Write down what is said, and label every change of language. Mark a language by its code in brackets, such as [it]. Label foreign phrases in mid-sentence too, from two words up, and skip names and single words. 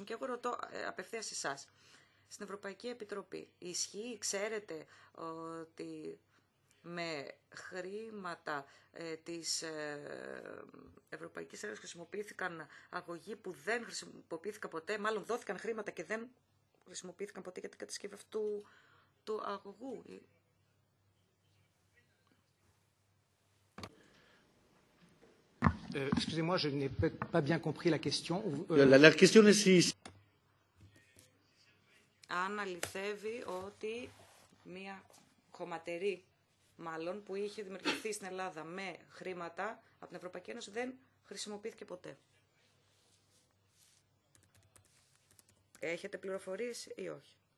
[el] Και εγώ ρωτώ απευθείας εσάς. Στην Ευρωπαϊκή Επιτροπή ισχύει, ξέρετε ότι με χρήματα της Ευρωπαϊκής Ένωσης χρησιμοποιήθηκαν αγωγοί που δεν χρησιμοποιήθηκαν ποτέ, μάλλον δόθηκαν χρήματα και δεν χρησιμοποιήθηκαν ποτέ για την κατασκευή αυτού του αγωγού. [fr] Excusez-moi, je n'ai pas bien compris la question. La question est si... [el] Αν αληθεύει ότι μία χωματερή μάλλον, που είχε δημιουργηθεί στην Ελλάδα με χρήματα από την Ευρωπαϊκή Ένωση, δεν χρησιμοποιήθηκε ποτέ. Έχετε πληροφορίες ή όχι?